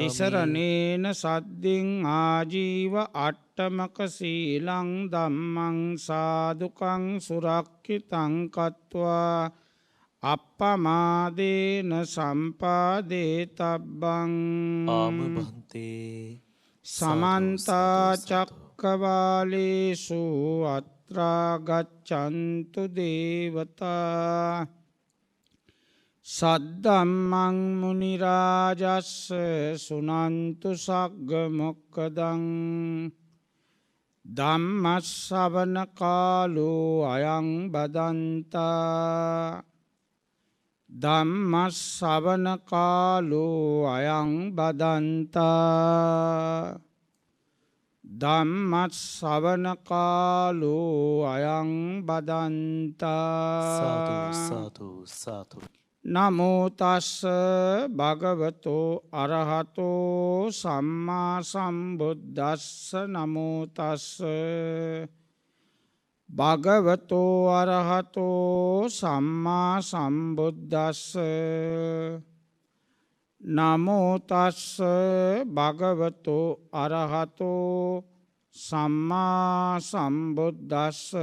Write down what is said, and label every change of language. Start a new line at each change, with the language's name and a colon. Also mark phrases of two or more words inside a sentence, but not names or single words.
Pali: තිසරණේන සද්දින් ආජීව අට්ඨමක සීලං ධම්මං සාදුකං සුරක්ඛිතං කତ୍වා අප්පමාදේන සම්පාදේතබ්බං ආමභන්තේ සමන්ත චක්කවාලේසු අත්‍රා ගච්ඡන්තු දේවතා සද්දම්මං මුනි රාජස්ස සුනන්තු සග්ග මොක්ඛදං ධම්මස්සවන කාලෝ අයං බදන්තා ධම්මස්සවන කාලෝ අයං බදන්තා ධම්මස්සවන කාලෝ අයං බදන්තා සාදු සාදු. නමෝ තස්ස භගවතෝ අරහතෝ සම්මා සම්බුද්දස්ස නමෝ තස්ස භගවතෝ අරහතෝ සම්මා සම්බුද්දස්ස නමෝ තස්ස භගවතෝ අරහතෝ සම්මා සම්බුද්දස්ස